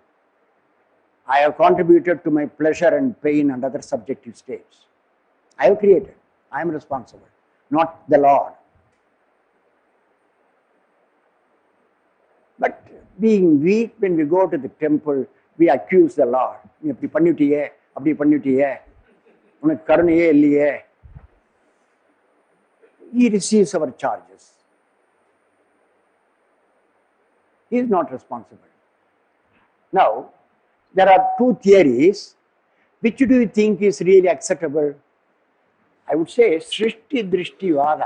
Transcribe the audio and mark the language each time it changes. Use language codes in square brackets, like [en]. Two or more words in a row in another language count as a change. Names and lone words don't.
[en] I have contributed to my pleasure and pain and other subjective states. I have created. I am responsible, not the Lord. But being weak, when we go to the temple, we accuse the Lord. [ta] அப்படி பண்ணுட்டியே, அப்படி பண்ணுட்டியே, உனக்கு கருணையே இல்லியே. [en] He receives our charges. He is not responsible. Now, there are two theories. Which do you think is really acceptable? I would say Srishti Drishti Vada.